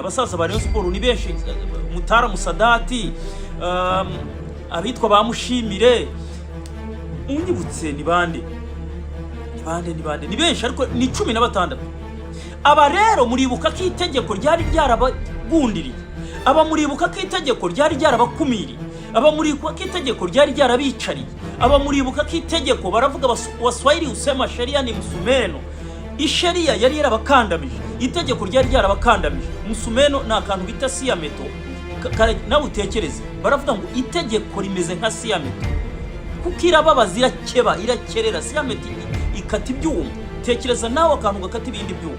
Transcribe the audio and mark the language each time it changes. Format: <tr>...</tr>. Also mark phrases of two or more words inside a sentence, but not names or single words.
<rw>Abasaza ba Rayon Sport ni benshi, Mutara Musadati, abitwa ba Mushimire, unyibutse ni bande ni benshi, ariko ni 16. Aba rero muribuka ko itegeko ryari ryarabagundiriye, aba muribuka ko itegeko ryari ryarabakumiriye, aba muribuka ko itegeko ryari ryarabicariye, aba muribuka ko itegeko baravuga</rw> <sw>Waswahili usema sheria ni msumeno.</sw> <rw>Isheria yari yarabakandamije, itegeko ryari ryarabakandamije. Msumeno na akantu bita siyameto, nawe utekereze, baravuga ngo itegeko rimeze nka siyameto kuko irababaza, irakerera. Siyameto ikata ibyuma, tekereza nawe akantu gakata ibindi byuma.</rw>